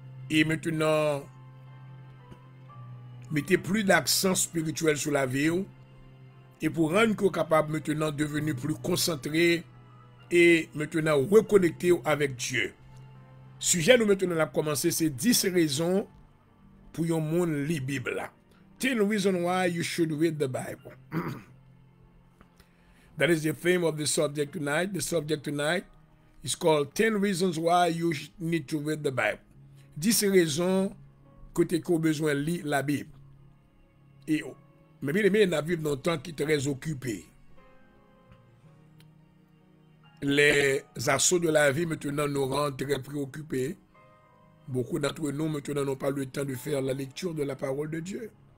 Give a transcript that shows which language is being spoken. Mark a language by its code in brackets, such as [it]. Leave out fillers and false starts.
[fr] Et maintenant, mettez plus d'accent spirituel sur la vie. Et pour rendre qu'on est capable maintenant de devenir plus concentré et maintenant reconnecté avec Dieu. Sujet nous maintenant a commencé, c'est 10 raisons pour un monde lire la Bible. [en] 10 reasons why you should read the Bible. That is the theme of the subject tonight. The subject tonight is called 10 reasons why you need to read the Bible. [fr] 10 raisons que tu as besoin de lire la Bible. Et mais bien aimé, on vit dans un temps qui est très occupé. Les assauts de la vie maintenant nous rendent très préoccupés. Beaucoup d'entre nous maintenant n'ont pas le temps de faire la lecture de la parole de Dieu.